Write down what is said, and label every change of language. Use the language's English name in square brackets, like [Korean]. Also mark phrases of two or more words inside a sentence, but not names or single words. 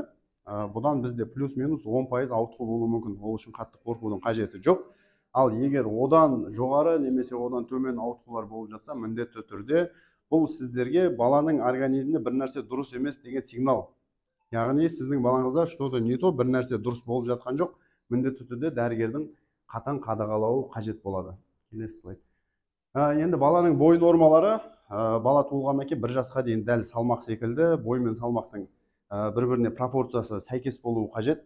[Kazakh] Бұдан бізде плюс-минус 10% ауытқу болуы мүмкін. Ол үшін қатты қорқудың қажеті жоқ. Ал егер одан жоғары немесе одан төмен ауытқулар болып жатса, міндетті түрде бұл сіздерге баланың организмінде бір нәрсе дұрыс емес деген сигнал. Яғни сіздің балаңызда [Russian] что-то не то, [Kazakh] бір нәрсе дұрыс болып жатқан жоқ. Міндетті түрде дәрігердің қатаң қадағалауы қажет болады. Келесі слайд. Енді баланың бой нормалары бала туылғаннан кейін 1 жасқа дейін дәл салмақ секілді, бой мен салмақтың бір-біріне пропорциясы сәйкес болуы қажет.